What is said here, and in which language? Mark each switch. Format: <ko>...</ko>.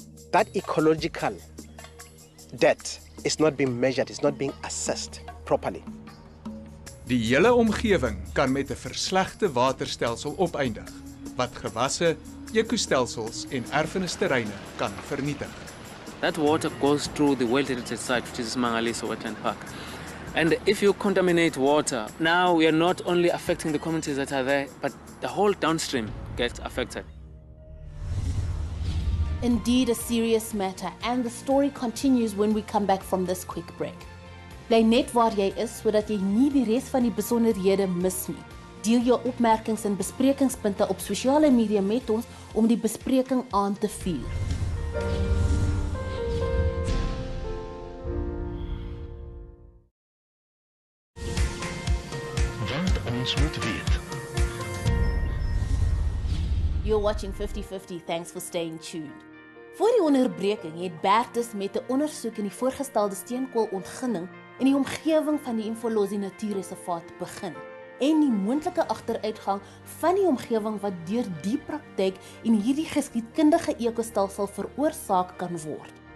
<en>That ecological debt is not being measured, it's not being assessed properly.</en> <af>Die hele omgewing kan met 'n verslegte waterstelsel opeindig, wat gewasse, ekostelsels en erfenisterreine kan vernietig.</af> <en>That water goes through the World Heritage Site, which is Mangaliso Wetland Park. And if you contaminate water, now we are not only affecting the communities that are there, but the whole downstream gets affected. Indeed a serious matter, and the story continues when we come back from this quick break.</en> <af>Bly net waar jy is sodat jy nie die res van die besonderhede mis nie. Deel jou opmerkings en besprekingspunte op sosiale media met ons om die bespreking aan te vuur. Want ons moet weet.</af> <en>You're watching 50-50, thanks for staying tuned.</en> <af>Voor die onderbreking het Bertus met 'n ondersoek in die voorgestelde steenkoolontginning in die omgewing van die Imfolozi Natuurreservaat begin en die moontlike agteruitgang van die omgewing wat deur die praktyk en hierdie geskiedkundige ekostelsel veroorsaak kan word.</af>